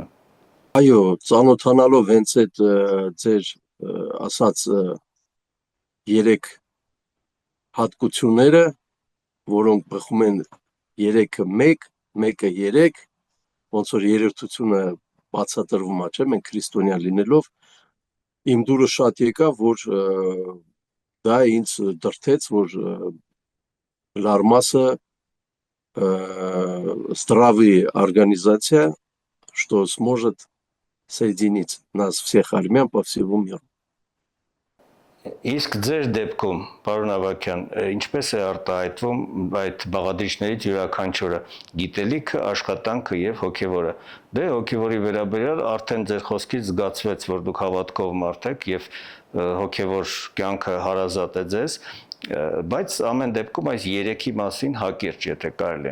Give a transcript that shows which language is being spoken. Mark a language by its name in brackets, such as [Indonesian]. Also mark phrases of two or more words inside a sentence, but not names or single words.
[Armenian] Այո, ծանոթանալով հենց այդ ձեր ասած երեք հատկությունները, որոնք բխում են 3-ը 1, 1-ը 3, ոնց որ երրորդությունը բացատրվում է, չէ՞, մենք քրիստոնյա լինելով, իմ դուրը շատ եկավ, որ դա ինձ դրթեց, որ Լարմասը [Russian] здравая организация, что сможет соединить нас всех армян по всему миру. [Armenian] Իսկ ձեր դեպքում, պարոն Ավագյան, ինչպես է արտահայտվում այդ բաղադրիչներից յուրաքանչյուրը՝ գիտելիքը, աշխատանքը եւ հոգեվորը։ Դե հոգեվորի վերաբերյալ արդեն ձեր խոսքից զգացվեց, որ դուք հավատքով մարդ եք եւ հոգեվոր կյանքը հարազատ է ձեզ, բայց ամեն դեպքում այս երեքի մասին հակիրճ, եթե կարելի է։